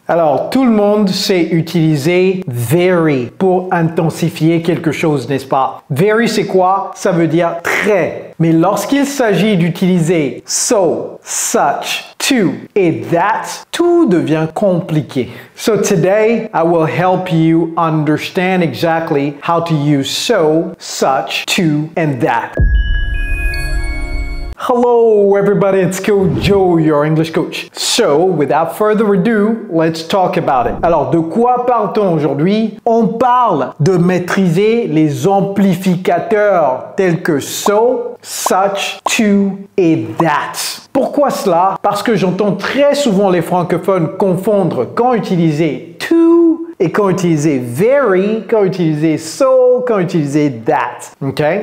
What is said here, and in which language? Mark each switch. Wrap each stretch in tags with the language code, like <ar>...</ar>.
<fr>Alors, tout le monde sait utiliser very pour intensifier quelque chose, n'est-ce pas? Very, c'est quoi? Ça veut dire très. Mais lorsqu'il s'agit d'utiliser so, such, to et that, tout devient compliqué.</fr> <en>So today, I will help you understand exactly how to use so, such, to, and that. Hello everybody, it's Coach Joe, your English coach. So, without further ado, let's talk about it.</en> <fr>Alors, de quoi parle-t-on aujourd'hui? On parle de maîtriser les amplificateurs tels que so, such, to et that. Pourquoi cela? Parce que j'entends très souvent les francophones confondre quand utiliser to et quand utiliser very, quand utiliser so, quand utiliser that. Ok?</fr>